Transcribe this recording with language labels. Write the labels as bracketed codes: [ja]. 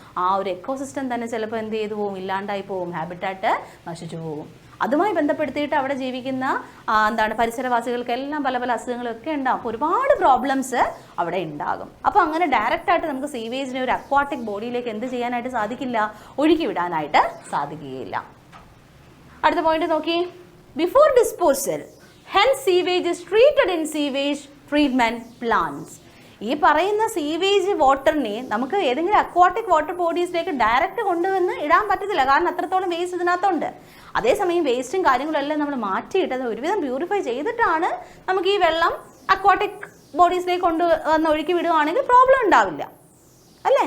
[ml] ആ ഒരു എക്കോസിസ്റ്റം തന്നെ ചിലപ്പോൾ എന്ത് ചെയ്തു പോകും? ഇല്ലാണ്ടായി പോകും. ഹാബിറ്റാറ്റ് നശിച്ചു പോകും. അതുമായി ബന്ധപ്പെടുത്തിയിട്ട് അവിടെ ജീവിക്കുന്ന പരിസരവാസികൾക്കെല്ലാം പല പല അസുഖങ്ങളൊക്കെ ഉണ്ടാകും. അപ്പോൾ ഒരുപാട് പ്രോബ്ലംസ് അവിടെ ഉണ്ടാകും. അപ്പോൾ അങ്ങനെ ഡയറക്റ്റായിട്ട് നമുക്ക് സീവേജിനെ ഒരു അക്വാട്ടിക് ബോഡിയിലേക്ക് എന്ത് ചെയ്യാനായിട്ട് സാധിക്കില്ല? ഒഴുക്കി വിടാനായിട്ട് സാധിക്കുകയില്ല. അടുത്ത പോയിന്റ് നോക്കി. [en] Before disposal, hence sewage is treated in sewage treatment plants. [ml] ഈ പറയുന്ന സീവേജ് വാട്ടറിനെ നമുക്ക് ഏതെങ്കിലും അക്വാട്ടിക് വാട്ടർ ബോഡീസിലേക്ക് ഡയറക്റ്റ് കൊണ്ടുവന്ന് ഇടാൻ പറ്റത്തില്ല. കാരണം അത്രത്തോളം വേസ്റ്റ് ഇതിനകത്തുണ്ട്. അതേസമയം വേസ്റ്റും കാര്യങ്ങളും എല്ലാം നമ്മൾ മാറ്റിയിട്ട് അത് ഒരുവിധം പ്യൂരിഫൈ ചെയ്തിട്ടാണ് നമുക്ക് ഈ വെള്ളം അക്വാട്ടിക് ബോഡീസിലേക്ക് കൊണ്ടുവന്ന് ഒഴുക്കി വിടുകയാണെങ്കിൽ പ്രോബ്ലം ഉണ്ടാവില്ല അല്ലേ.